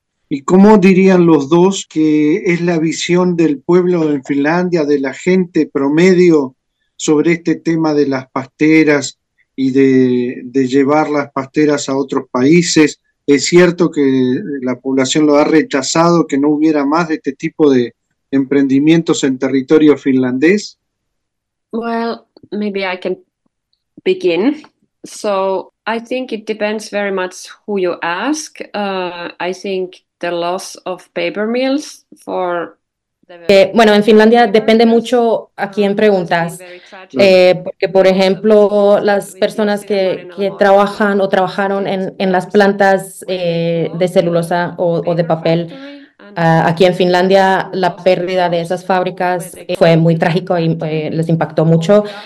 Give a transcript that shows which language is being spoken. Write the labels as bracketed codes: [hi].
[es] ¿Y cómo dirían los dos que es la visión del pueblo en Finlandia, de la gente promedio, sobre este tema de las pasteras y de llevar las pasteras a otros países? ¿Es cierto que la población lo ha rechazado, que no hubiera más de este tipo de emprendimientos en territorio finlandés? [en] Well, maybe I can begin. So I think it depends very much who you ask. I think the loss of paper mills for... [es] Bueno, en Finlandia depende mucho a quién preguntas, porque por ejemplo, las personas que trabajan o trabajaron en las plantas de celulosa o de papel, aquí en Finlandia la pérdida de esas fábricas fue muy trágico y les impactó mucho.